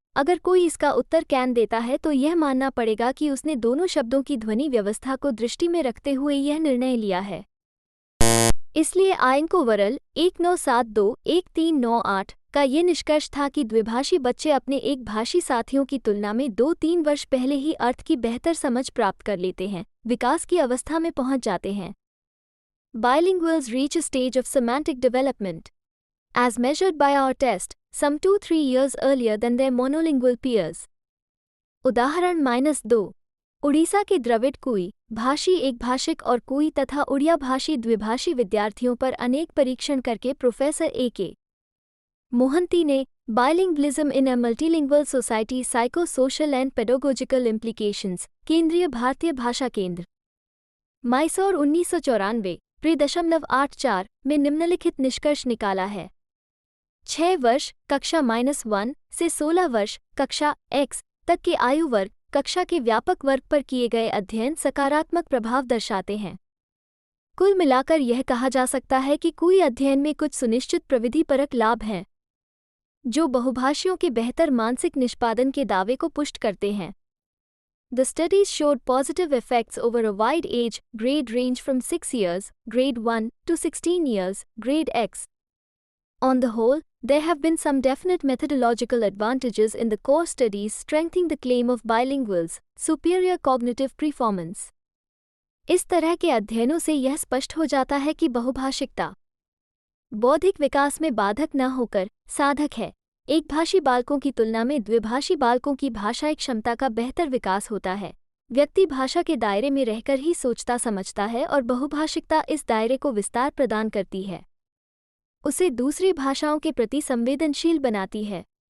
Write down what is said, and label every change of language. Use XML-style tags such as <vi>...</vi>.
<hi>अगर कोई इसका उत्तर कैन देता है तो यह मानना पड़ेगा कि उसने दोनों शब्दों की ध्वनि व्यवस्था को दृष्टि में रखते हुए यह निर्णय लिया है। इसलिए आयंको वरल 1972-1398 का ये निष्कर्ष था कि द्विभाषी बच्चे अपने एक भाषी साथियों की तुलना में 2-3 वर्ष पहले ही अर्थ की बेहतर समझ प्राप्त कर लेते हैं, विकास की अवस्था में पहुंच जाते हैं।</hi> <en>Bilinguals reach a stage of semantic development, as measured by our test, some 2-3 years earlier than their monolingual peers.</en> <hi>उदाहरण -2 उड़ीसा के द्रविड़ कुई भाषी एक भाषिक और कुई तथा उड़िया भाषी द्विभाषी विद्यार्थियों पर अनेक परीक्षण करके प्रोफेसर A.K. मोहंती ने बाइलिंग्विज्म इन अ multilingual society psycho social and pedagogical implications, केंद्रीय भारतीय भाषा केंद्र, मैसूर 1994 3.84 में निम्नलिखित निष्कर्ष निकाला है। 6 वर्ष कक्षा -1 से 16 वर्ष कक्षा X तक के आयु वर्ग कक्षा के व्यापक वर्ग पर किए गए अध्ययन सकारात्मक प्रभाव दर्शाते हैं। कुल मिलाकर यह कहा जा सकता है कि कुई अध्ययन में कुछ सुनिश्चित प्रविधिपरक लाभ हैं जो बहुभाषियों के बेहतर मानसिक निष्पादन के दावे को पुष्ट करते हैं।</hi> <en>The studies showed positive effects over a wide age grade range from 6 years, grade 1, to 16 years, grade X. On the whole, there have been some definite methodological advantages in the core studies strengthening the claim of bilinguals' superior cognitive performance.</en> <hi>इस तरह के अध्ययनों से यह स्पष्ट हो जाता है कि बहुभाषिकता बौद्धिक विकास में बाधक न होकर साधक है। एक भाषी बालकों की तुलना में द्विभाषी बालकों की भाषाई क्षमता का बेहतर विकास होता है। व्यक्ति भाषा के दायरे में रहकर ही सोचता समझता है और बहुभाषिकता इस दायरे को विस्तार प्रदान करती है, उसे दूसरी भाषाओं के प्रति संवेदनशील बनाती है।</hi>